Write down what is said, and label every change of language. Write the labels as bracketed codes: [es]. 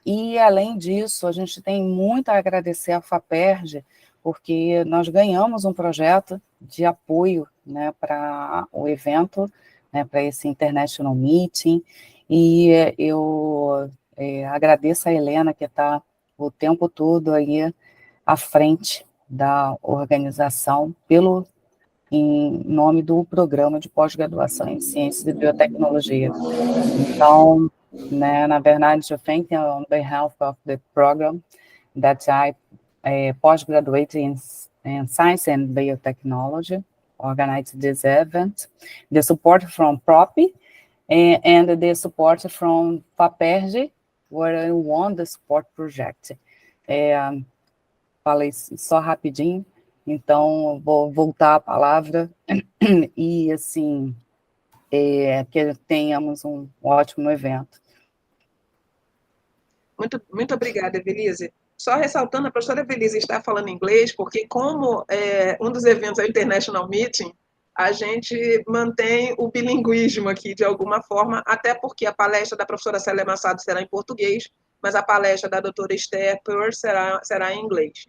[pt] E, além disso, a gente tem muito a agradecer à FAPERJ, porque nós ganhamos um projeto de apoio, né, para o evento, né, para esse International Meeting, e eu Agradeço a Helena, que está o tempo todo aí à frente da organização, em nome do programa de pós-graduação em Ciências e Biotecnologia. Então, né, na verdade, eu [en] thank you on behalf of the program that I postgraduate in Science and Biotechnology, organized this event, the support from PROPPi, and the support from FAPERJ, where I won the support project. [pt] Falei só rapidinho, então vou voltar a palavra e, assim, que tenhamos um ótimo evento. Muito obrigada, Evelise. Só ressaltando, a professora Evelise está falando inglês, porque como um dos eventos é o International Meeting, a gente mantém o bilinguismo aqui, de alguma forma, até porque a palestra da professora Célia Massado será em português, mas a palestra da doutora Esther Pearl será em inglês.